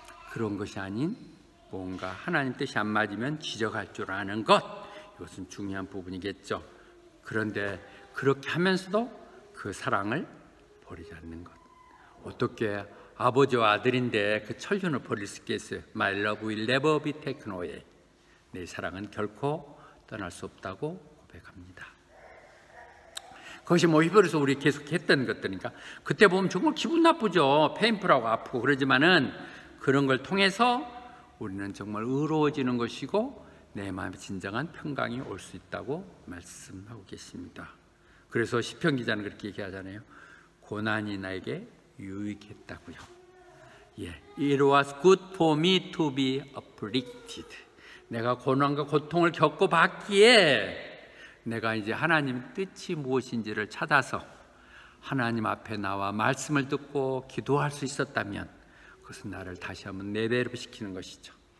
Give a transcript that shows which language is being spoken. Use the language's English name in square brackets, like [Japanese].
[Korean] 그런 것이 아닌 뭔가 하나님 뜻이 안 맞으면 지적할 줄 아는 것, 이것은 중요한 부분이겠죠. 그런데 그렇게 하면서도 그 사랑을 버리지 않는 것. 어떻게 아버지와 아들인데 그 천륜을 버릴 수 있겠어요? [English] My love will never be taken away. [Korean] 내 사랑은 결코 떠날 수 없다고 고백합니다. 그것이 뭐 히브리서 우리 계속 했던 것들이니까 그때 보면 정말 기분 나쁘죠. 페인풀하고 아프고 그러지만은 그런 걸 통해서 우리는 정말 의로워지는 것이고 내 마음에 진정한 평강이 올 수 있다고 말씀하고 계십니다. 그래서 시편 기자는 그렇게 얘기하잖아요. 고난이 나에게 유익했다고요. [English] It was good for me to be afflicted. [Korean] 내가 고난과 고통을 겪어봤기에 내가 이제 하나님 뜻이 무엇인지를 찾아서 하나님 앞에 나와 말씀을 듣고 기도할 수 있었다면 그것은 나를 다시 한번 레벨업시키는 것이죠.